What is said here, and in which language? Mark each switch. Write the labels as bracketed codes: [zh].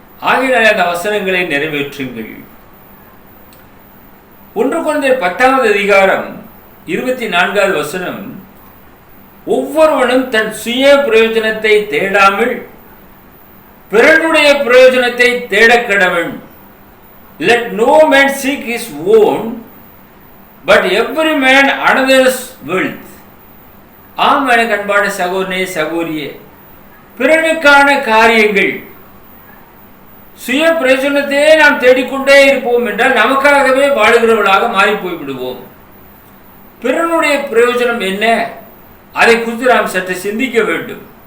[ta] ஆகிய அந்த வசனங்களை நிறைவேற்றுங்கள். 1 கொரிந்தியர் 10வது அதிகாரம் 24வது வசனம், ஒவ்வொருவனும் தன் சுய பிரயோஜனத்தை தேடாமல் பிறனுடைய பிரயோஜனத்தை தேடக் கடவன். [en] Let no man seek his own, but every man another's wealth. [ta] ஆம் எனக்கு அன்பான சகோதரனே சகோதரியே, பிறனுக்கான காரியங்கள், சுய பிரயோஜனத்தையே நாம் தேடிக்கொண்டே இருப்போம் என்றால் நமக்காகவே வாழுகிறவர்களாக மாறி போய்விடுவோம். பிறனுடைய பிரயோஜனம் என்ன, அதை குறித்து நாம் சற்று சிந்திக்க வேண்டும்.